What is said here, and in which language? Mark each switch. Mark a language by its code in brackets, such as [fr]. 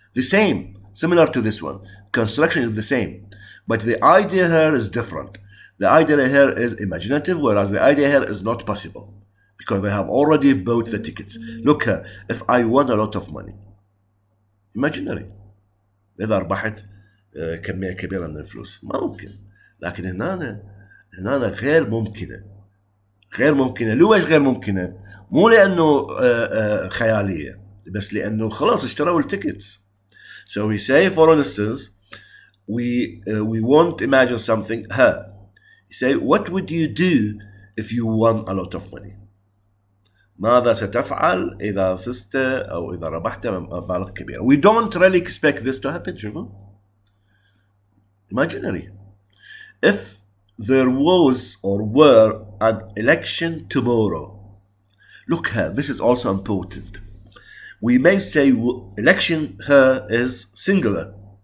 [en] The same, similar to this one. Construction is the same. But the idea here is different. The idea here is imaginative, whereas the idea here is not possible. Because they have already bought the tickets. Look here, if I won a lot of money, imaginary. [ar] إذا ربحت كمية كبيرة من الفلوس ما ممكن. لكن هنا غير ممكنة. غير ممكنة. ليش غير ممكنة؟ مو لأنه خيالية، بس لأنه خلاص اشتروا التيكتس. [en] So we say, for instance, we want to imagine something. You say, what would you do if you won a lot of money? [ar] ماذا ستفعل إذا فزت أو إذا ربحت مبالغ كبيرة? [en] We don't really expect this to happen, [ar] شوفوا. [en] Imaginary. If there was or were an election tomorrow, look here, this is also important. We may say election here is singular.